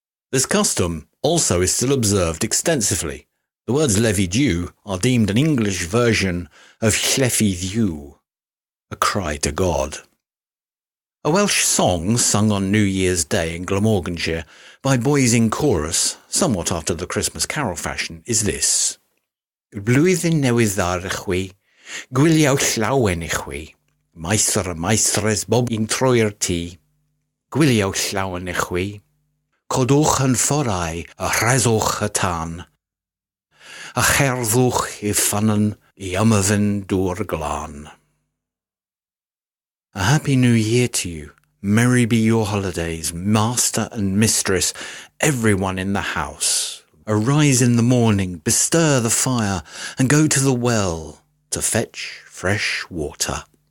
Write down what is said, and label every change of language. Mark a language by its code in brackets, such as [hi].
[en] This custom also is still observed extensively. The words Levy are deemed an English version of Lleffy, a cry to God. A Welsh song sung on New Year's Day in Glamorganshire by boys in chorus, somewhat after the Christmas carol fashion, is this. [cy] Blwyddyn newydd dda i chwi, gwyliaw llawen i chwi, maestr a maestres bob yn troi'r tŷ, gwyliaw llawen i chwi, codwch yn fforau a rheswch y tân, a cherddwch I ffynnon I ymyfyn dŵr glân. [en] A happy new year to you. Merry be your holidays, master and mistress, everyone in the house. Arise in the morning, bestir the fire, and go to the well to fetch fresh water.